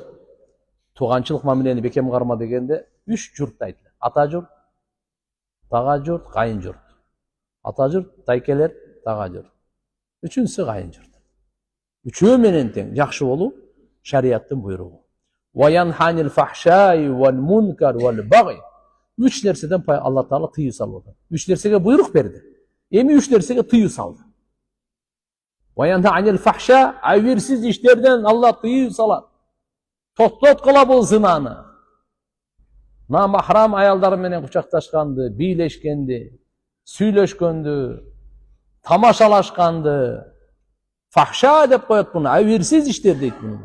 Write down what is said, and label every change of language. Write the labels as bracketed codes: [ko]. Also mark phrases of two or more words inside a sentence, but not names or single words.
[ky] Тууганчылык мамилени бекем карма дегенде 3 журт айтылат. Ата журт, тага журт, кайын журт. Ата журт, тайкелер, тага журт. Үчүнчүсү кайын журт. Үчөө менен тең жакшы болуу шариаттын буйругу. [ar] وينهى عن الفحشاء والمنكر والبغي. [ky] 3 нерседен Алла Таала тыюу салып атат. 3 нерсеге буйрук берди. Эми 3 нерсеге тыюу салды. [ar] وينهى عن الفحشاء, [ky] айверсиз иштерден Алла тыюу салат. Токтоткула бул зынаны. Намахрам аялдар менен кучакташканды, бийлешкенди, сүйлөшкөндү, тамашалашканды, Фахша деп коет буну, абийирсиз иштер дейт буну.